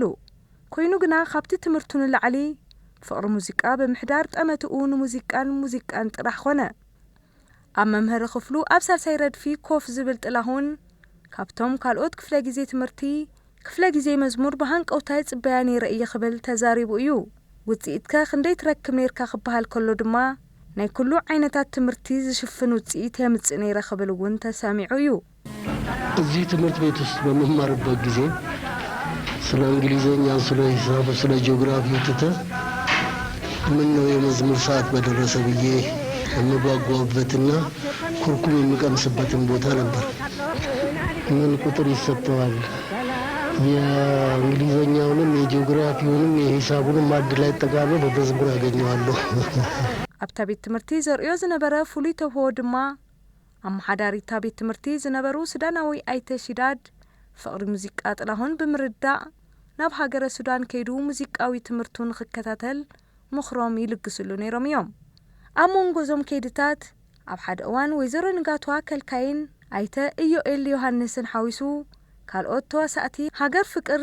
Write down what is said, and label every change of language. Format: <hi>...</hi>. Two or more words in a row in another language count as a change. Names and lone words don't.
<ti>ኮይኑ ግና ካብቲ ትምህርቱ ንላዕሊ ፍቕሪ ሙዚቃ ብምሕዳር ጠመትኡ ንሙዚቃን ጥራሕ ኾነ ኣብ መምህሪ ክፍሉ ኣብ ሳልሳይ ረድፊ ኮፍ ዝብል ጥላሁን ካብቶም ካልኦት ክፍለ ጊዜ ትምህርቲ ክፍለ ጊዜ መዝሙር ብሃንቀውታይ ጽበያ ነይረ እየ ክብል ተዛሪቡ እዩ ውጽኢትከ ክንደይ ትረክብ ነይርካ ክበሃል ከሎ ድማ ናይ ኩሉ ዓይነታት ትምህርቲ ዝሽፍን ውጽኢት የምጽእ ነይረ ክብል እውን ተሰሚዑ እዩ</ti> <am>እዚህ ትምህርት ቤት ውስጥ በመማርበት ጊዜ ስለ እንግሊዘኛ ስለ ሂሳብ ስለ ጂኦግራፊ ትተህ ምን ነው የመዝሙር ሰዓት በደረሰ ብዬ የምጓጓበትና ኩርኩም የሚቀምስበትን ቦታ ነበር ምን ቁጥር ይሰጠዋል የእንግሊዘኛውንም የጂኦግራፊውንም የሂሳቡንም አንድ ላይ ጠቃሎ በመዝሙር ያገኘዋለሁ</am> <ti>ኣብታ ቤት ትምህርቲ ዘርእዮ ዝነበረ ፍሉይ ተውህቦ ድማ ኣመሓዳሪታ ቤት ትምህርቲ ዝነበሩ ሱዳናዊ ኣይተ ሺዳድ ፍቕሪ ሙዚቃ ጥላሁን ብምርዳእ ናብ ሃገረ ሱዳን ከይዱ ሙዚቃዊ ትምህርቱን ክከታተል ምኽሮም ይልግስሉ ነይሮም እዮም ኣብ መንጎዞም ከይድታት ኣብ ሓደ እዋን ወይዘሮ ንጋትዋ ከልካይን ኣይተ ኢዮኤል ዮሃንስን ሓዊሱ ካልኦት ተዋሳእቲ ሃገር ፍቅር</ti>